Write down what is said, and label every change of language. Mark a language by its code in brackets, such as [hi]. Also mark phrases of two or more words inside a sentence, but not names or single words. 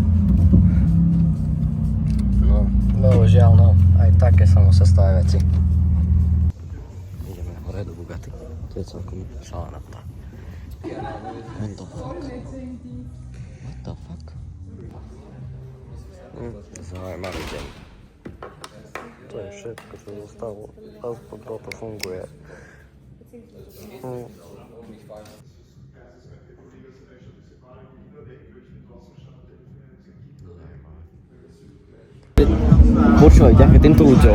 [sk] No, bohužiaľ, no, aj také sa musia stávajú veci. Ideme hore do Bugatti. To je celkom šalená tá. [en] What the fuck? What the fuck? [sk] Zaujímavý deň. To je všetko, čo zostalo. Aspoň toto funguje. Počúvaj, ďakujem týmto ľuďom.